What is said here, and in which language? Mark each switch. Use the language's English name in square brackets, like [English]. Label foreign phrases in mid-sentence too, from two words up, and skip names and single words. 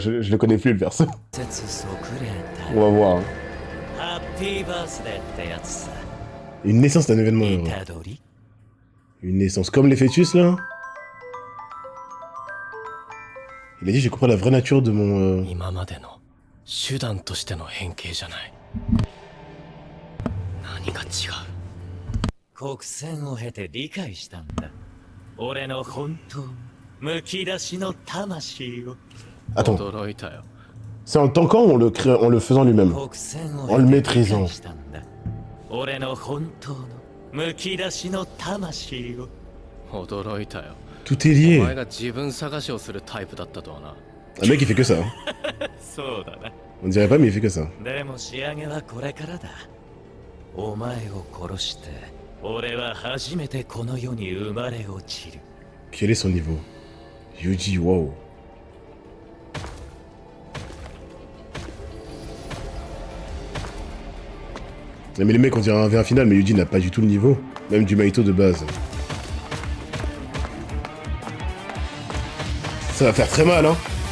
[French] Je le connais plus, le perso. On va voir. Une naissance d'un événement heureux. Une naissance. Comme les fœtus, là. Il a dit, j'ai compris la vraie nature de mon... [Japanese] 今までの手段としての変形じゃない。何が違う？国戦を経て理解したんだ。俺の本当むき出しの魂を。 [French] Attends. C'est en tankant ou en le faisant lui-même? En le maîtrisant. [Japanese] 俺の本当のむき出しの魂を。驚いたよ。 [French] Tout est lié. [Japanese] お前が自分探しをするタイプだったとはな。 [French] Un mec, il fait que ça. Hein. [Japanese] そうだな。 [French] On dirait pas, mais il fait que ça. [Japanese] でも仕上げはこれからだ。お前を殺して、俺は初めてこの世に生まれ落ちる。 [French] Quel est son niveau? Yuji, wow. Mais les mecs, on dirait un V1 final, mais Yuji n'a pas du tout le niveau. Même du Mahito de base. Ça va faire très mal, hein.